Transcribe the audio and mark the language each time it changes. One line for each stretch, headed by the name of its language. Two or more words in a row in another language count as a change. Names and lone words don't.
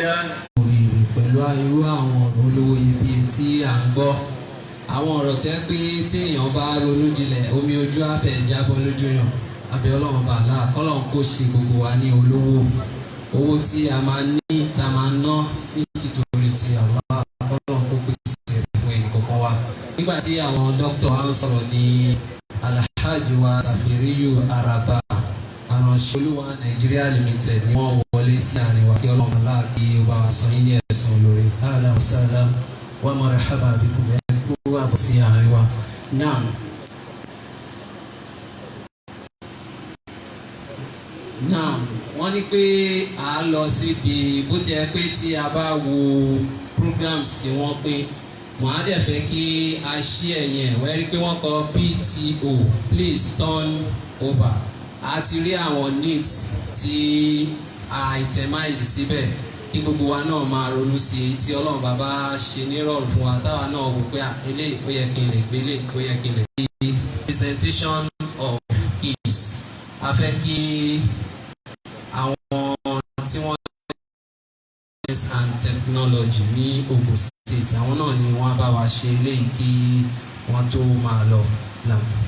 Yoruba: òrìrì pẹ̀lú irú àwọn ọ̀rọ̀ olówó iyebíye tí à ń gbọ́ àwọn ọ̀rọ̀ tẹ́ pé téèyàn bá ronú jinlẹ̀ omi ojú àfẹ́ jábọ́ lójú yàn abẹ́ Ọlọ́run bàálà Ọlọ́run kò ṣe gbogbo wa ní olówó owó tí a máa ní tá a máa ná ní títorí ti Allah Ọlọ́run kò pèsè fún ẹnì kọ̀ọ̀kan wa. nígbà tí àwọn dókítà wa ń sọ̀rọ̀ ní Alhaji wa Safiriyu Araba aránṣẹ́ Olúwa Nigeria Limited ni wọ́n wọlé sí àárín wa kí Ọlọ́run bàálà kí ó bá wa sọ yín ní ẹ̀sùn olóore.
Arabic: أهلا وسهلا ومرحبا بكم
Yoruba: ẹ̀ kó wà sí àárín wa. náà náà wọ́n ní pé à á lọ síbi bó ti ẹ pé tí a bá wo programs tí wọ́n pín wọ́n á dẹ̀ fẹ́ kí a ṣí ẹ̀yìn ẹ̀ wọ́n rí pé wọ́n kọ
English: PTO please turn over
Yoruba: a ti rí àwọn needs tí a itemize síbẹ̀ kí gbogbo wa náà máa ronú sí èyí tí Ọlọ́run bàbá ṣe nírọ̀rùn fún wa táwa náà wò pé eléyìí ó yẹ kí n lè gbélé ó yẹ kí n lè gbé.
English: Presentation of keys
Yoruba: a fẹ́ kí àwọn tí wọ́n
English: and technology
Yoruba: ní Ogun State àwọn náà ni wọ́n bá wa ṣe eléyìí kí wọ́n tó máa lọ náà.